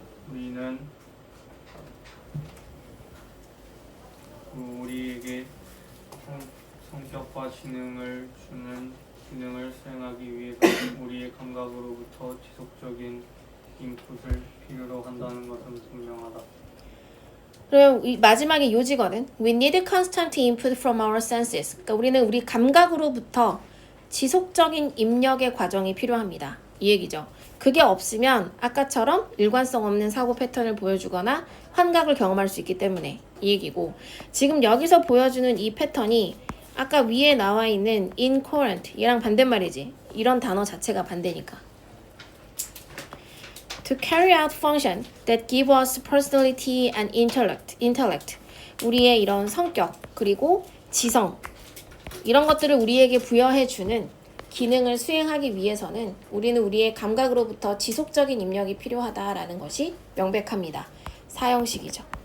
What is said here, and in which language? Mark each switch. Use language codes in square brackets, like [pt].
[ko] 우리는 우리에게 성격과 지능을 주는 기능을 수행하기 위해서 우리의 감각으로부터 지속적인 인풋을 필요로 한다는 것은 분명하다. 그럼 이 마지막에 요지거든. [en] We need constant input from our senses. [ko] 그러니까 우리는 우리 감각으로부터 지속적인 입력의 과정이 필요합니다. 이 얘기죠. 그게 없으면 아까처럼 일관성 없는 사고 패턴을 보여주거나 환각을 경험할 수 있기 때문에 이 얘기고, 지금 여기서 보여주는 이 패턴이 아까 위에 나와 있는 incoherent, 얘랑 반대말이지. 이런 단어 자체가 반대니까. [en] To carry out function that give us personality and intellect. [ko] 우리의 이런 성격, 그리고 지성, 이런 것들을 우리에게 부여해주는 기능을 수행하기 위해서는 우리는 우리의 감각으로부터 지속적인 입력이 필요하다라는 것이 명백합니다. 사형식이죠.